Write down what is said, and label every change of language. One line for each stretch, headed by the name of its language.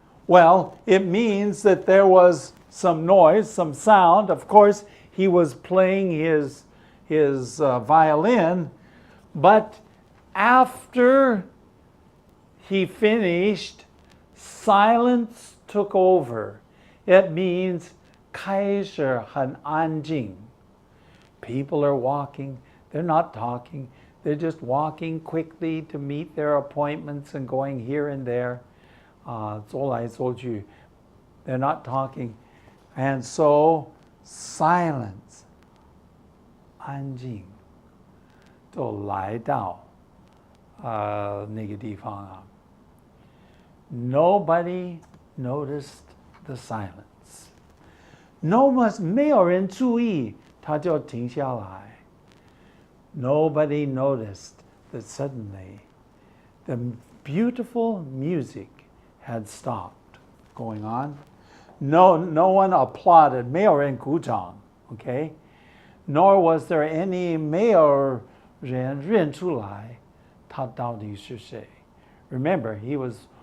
English: Well, it means that there was some noise, some sound. Of course, he was playing his violin, but after he finished, silence took over. It means
Chinese: 开始很安静.
English: People are walking, they're not talking, they're just walking quickly to meet their appointments and going here and there.
Chinese: 走来走去,
English: they're not talking. And so,
Chinese: silence, 安静, 就来到那个地方啊.
English: Nobody noticed the silence.
Chinese: 没有人注意，他就停下来.
English: Nobody noticed that suddenly the beautiful music had stopped going on. No one applauded.
Chinese: 没有人鼓掌,
English: okay? Nor was there any
Chinese: 没有人认出来他到底是谁.
English: Remember, he was